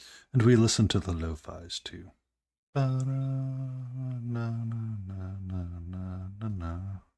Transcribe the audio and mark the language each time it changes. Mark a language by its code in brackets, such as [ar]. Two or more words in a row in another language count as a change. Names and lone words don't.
[en] And we listen to the lo-fis too. Ba-da-na-na-na-na-na-na.